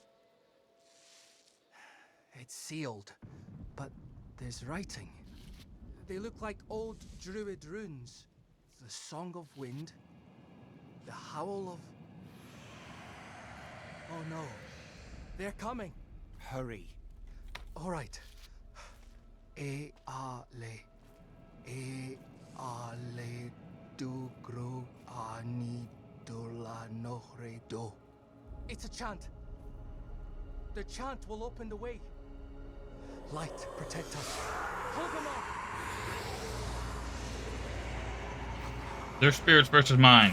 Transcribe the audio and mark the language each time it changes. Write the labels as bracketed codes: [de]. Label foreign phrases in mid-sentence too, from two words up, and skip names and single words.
[en] It's sealed, but there's writing. They look like old druid runes. The Song of Wind, the Howl of... Oh no, they're coming. Hurry. All right. E-a-le. E-a-le du gro ani do la nohre do. It's a chant. The chant will open the way. Light, protect us. Hold them off. Their spirits versus mine.